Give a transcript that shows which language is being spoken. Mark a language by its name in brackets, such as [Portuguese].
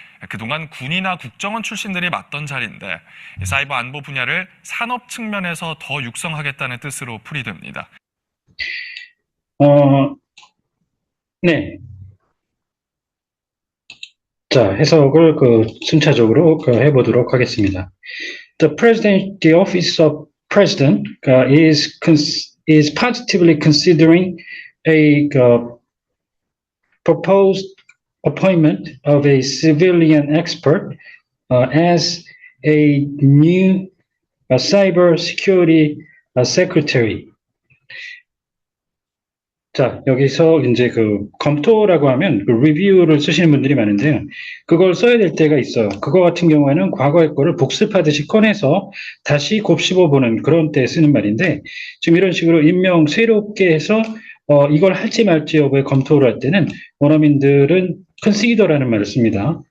[Korean] 그동안 군이나 국정원 출신들이 맡던 자리인데 사이버 안보 분야를 산업 측면에서 더 육성하겠다는 뜻으로 풀이됩니다. 네. 자, 해석을 순차적으로 해보도록 하겠습니다. [English] The Office of President is positively considering a proposed appointment of a civilian expert as a new cybersecurity secretary. [Korean] 자, 여기서 이제 검토라고 하면 리뷰를 쓰시는 분들이 많은데요. 그걸 써야 될 때가 있어요. 그거 같은 경우에는 과거의 거를 복습하듯이 꺼내서 다시 곱씹어보는 그런 때 쓰는 말인데, 지금 이런 식으로 새롭게 해서 이걸 할지 말지 여부에 검토를 할 때는 원어민들은 consider라는 말을 씁니다.